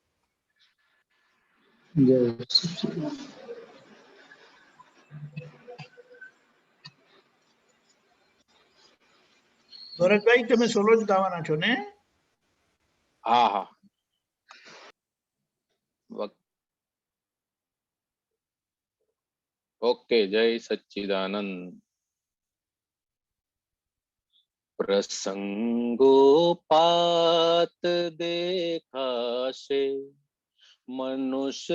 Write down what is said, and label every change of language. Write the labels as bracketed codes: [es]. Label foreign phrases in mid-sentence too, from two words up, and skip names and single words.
[hi] जय सच्चिदानंद [gu] ભરતભાઈ તમે સોલો જ ગાવાના છો ને? [hi] हाँ हाँ ओके जय सच्चिदानंद प्रसंगोपात देखा से मनुष्य